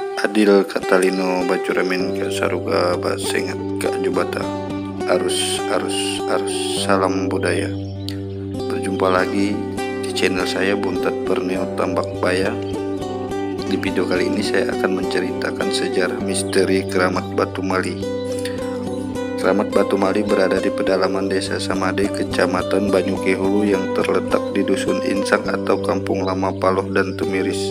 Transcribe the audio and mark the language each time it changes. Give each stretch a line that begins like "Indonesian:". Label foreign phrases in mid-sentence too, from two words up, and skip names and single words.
Kendayan: Adil Katalino Bacuramin Kak Saruga Basengat Kak Jubata arus
Indonesian: salam budaya. Berjumpa lagi di channel saya Buntat Borneo Tambak Baya. Di video kali ini saya akan menceritakan sejarah misteri Keramat Batu Mali. Keramat Batu Mali berada di pedalaman Desa Samade, Kecamatan Banyuke Hulu yang terletak di Dusun Insang atau Kampung Lama Paloh dan Tumiris.